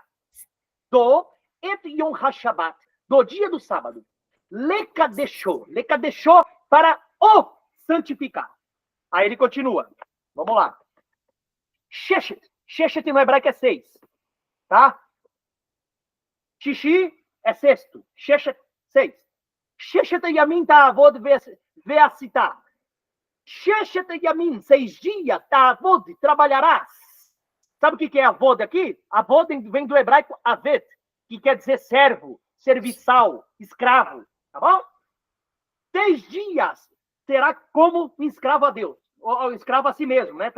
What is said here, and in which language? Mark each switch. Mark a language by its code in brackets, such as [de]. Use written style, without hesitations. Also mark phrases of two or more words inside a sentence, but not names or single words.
[he] Do את יום השבת. [pt] Do dia do sábado. [he] לקדשו. [pt] Lekadesho para o santificar. Aí ele continua. Vamos lá. [he] ששת. [pt] Sheshet no hebraico é 6. Tá? Shishi é sexto. Sheshet, 6. [he] ששת ימים תעבד ועשית. ששת ימים, [pt] 6 dias, ta'avod, trabalharás. Sabe o que é avod aqui? Avod vem do hebraico avet, que quer dizer servo, serviçal, escravo. Tá bom? 6 dias será como um escravo a Deus, ou escravo a si mesmo, né?